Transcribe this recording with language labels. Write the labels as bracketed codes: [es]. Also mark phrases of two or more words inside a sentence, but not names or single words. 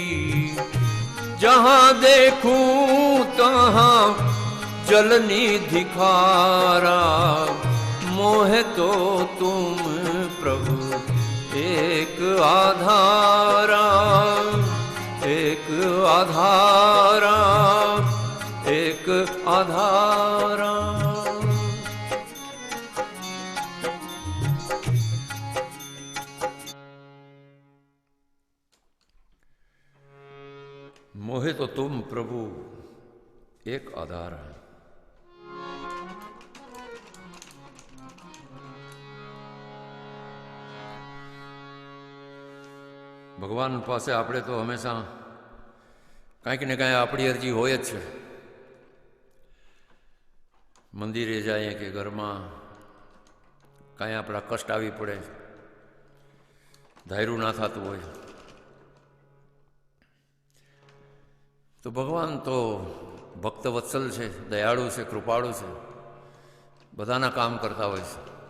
[hi] जहाँ देखूं तहाँ जलनिधि खारा, मोहे तो तुम प्रभु एक आधारा, एक आधारा, एक आधारा। मोहे तो तुम प्रभु एक आधार है। [gu] ભગવાન પાસે આપણે તો હંમેશા કાંઈક ને કાંઈ આપણી અરજી હોય જ છે. મંદિરે જાય કે ઘરમાં કાંઈ આપણા કષ્ટ આવી પડે, ધાર્યું ના થતું હોય તો ભગવાન તો ભક્તવત્સલ છે, દયાળુ છે, કૃપાળુ છે, બધાના કામ કરતા હોય છે.